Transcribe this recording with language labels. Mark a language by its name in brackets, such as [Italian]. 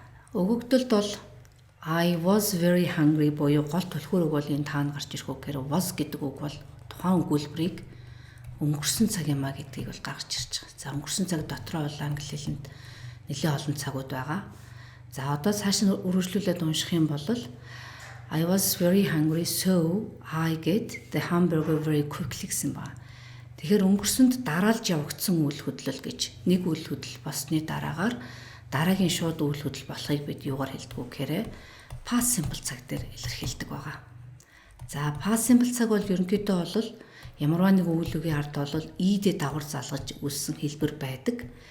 [Mongolian] Өгөгдөлд бол [English] I was very hungry [Mongolian] буюу гол түлхүүр үг бол энэ таанд гарч ирэх үг гэхээр was гэдэг үг бол тухайн өгүүлбэрийг өнгөрсөн цаг юмаа гэдгийг бол гаргаж ирж байгаа. За өнгөрсөн цаг дотроо бол англи хэлэнд нэлээд олон цагууд байгаа. За одоо цааш нь үргэлжлүүлээд унших юм бол [English] I was very hungry, so I get the hamburger very quickly [Mongolian] гэсэн ба. Тэгэхээр өнгөрсөнд дараалж явагдсан үйл хөдлөл гэж нэг үйл хөдлөл болсны дараагаар дараагийн шууд үйл хөдлөл болохыг бид юугаар хэлдэг вэ гэхээр past simple цаг дээр илэрхийлдэг байгаа. За past simple цаг бол ерөнхийдөө бол ямарваа нэг үйл үгийн ард бол ийдээ давар залгаж үүссэн хэлбэр байдаг.